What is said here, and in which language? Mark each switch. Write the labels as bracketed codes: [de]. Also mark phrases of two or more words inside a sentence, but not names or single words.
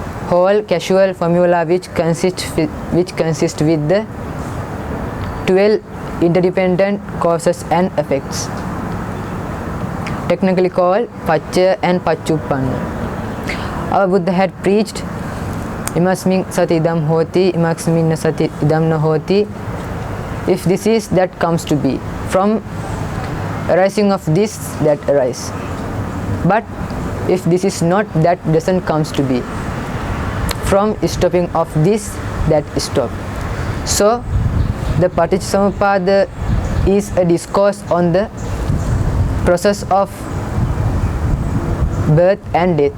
[en] whole causal formula which consists with the 12 interdependent causes and effects, technically called Pacchaya and Pachuppanna. Our Buddha had preached [pi] imasmin sati idam hoti, imasmin sati idam na hoti. [en] If this is, that comes to be. From arising of this, that arise. But if this is not, that doesn't comes to be. From stopping of this, that stop. So the Paticcasamuppada is a discourse on the process of birth and death.